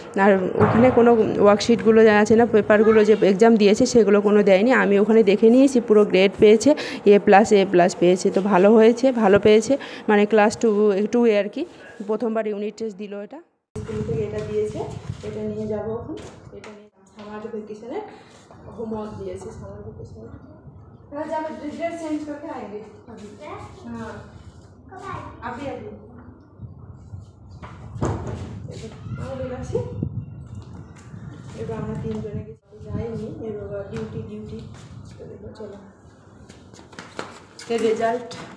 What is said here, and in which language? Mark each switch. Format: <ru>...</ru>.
<bn>আর ওখানে কোনো ওয়ার্কশিটগুলো যা আছে না, পেপারগুলো যে এক্সাম দিয়েছে সেগুলো কোনো দেয়নি। আমি ওখানে দেখে নিয়েছি, পুরো গ্রেড পেয়েছে, A+, পেয়েছে। তো ভালো হয়েছে, ভালো পেয়েছে, মানে ক্লাস 2 আর কি। প্রথমবার ইউনিট টেস্ট দিল। এটা স্কুল থেকে এটা দিয়েছে, এটা নিয়ে যাবো এখন। এটা নিয়ে সামার ভ্যাকেশনের</bn> <hi>होमवर्क दिए थे, समर वेकेशन में जब ड्रेस चेंज करके आएंगे अभी। हाँ अभी अभी</hi> <bn>এবার আমরা 3 জনে যাইনি, এবার ডিউটি। তো দেখো চলো রেজাল্ট।</bn>